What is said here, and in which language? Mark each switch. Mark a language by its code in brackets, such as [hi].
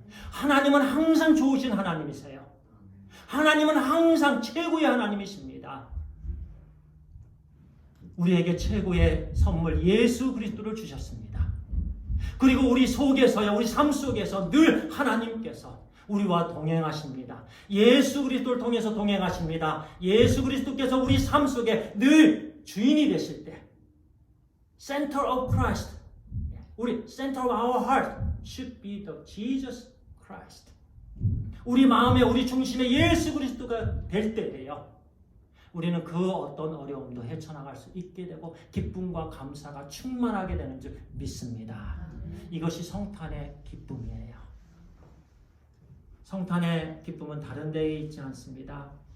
[ko] 하나님은 항상 좋으신 하나님이세요. 하나님은 항상 최고의 하나님이십니다. 우리에게 최고의 선물 예수 그리스도를 주셨습니다. 그리고 우리 속에서요, 우리 삶 속에서 늘 하나님께서 우리와 동행하십니다. 예수 그리스도를 통해서 동행하십니다. 예수 그리스도께서 우리 삶 속에 늘 주인이 되실 때, [en] Center of Christ, [ko] 우리 [en] Center of our heart should be the Jesus Christ. [ko] 우리 마음에, 우리 중심에 예수 그리스도가 될 때에요, 우리는 그 어떤 어려움도 헤쳐나갈 수 있게 되고 기쁨과 감사가 충만하게 되는 줄 믿습니다. 이것이 성탄의 기쁨이에요. 성탄의 기쁨은 다른 데에 있지 않습니다.